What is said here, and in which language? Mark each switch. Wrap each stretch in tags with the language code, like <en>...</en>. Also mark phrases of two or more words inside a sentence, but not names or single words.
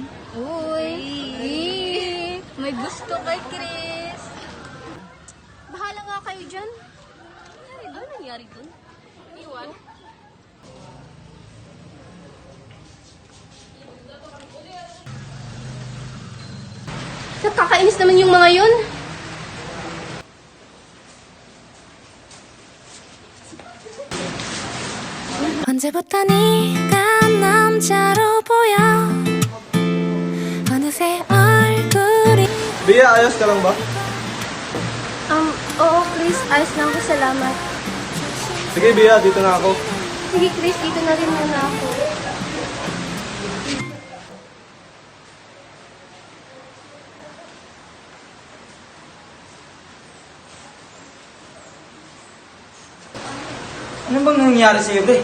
<tl>Uy! May gusto kay Chris. Bahala nga kayo dyan. Ano nangyari dun? Iwan? Nakakainis naman yung mga yun.</tl> <ko>언제부터 네가 남자로 보여 어느새 얼굴이</ko> <tl>Bea, ayos ka lang ba? Oo, Chris. Ayos lang ako. Salamat. Sige, Bea. Dito na ako. Sige, Chris, dito na rin muna ako. Ano bang nangyari sa'yo, pre?</tl>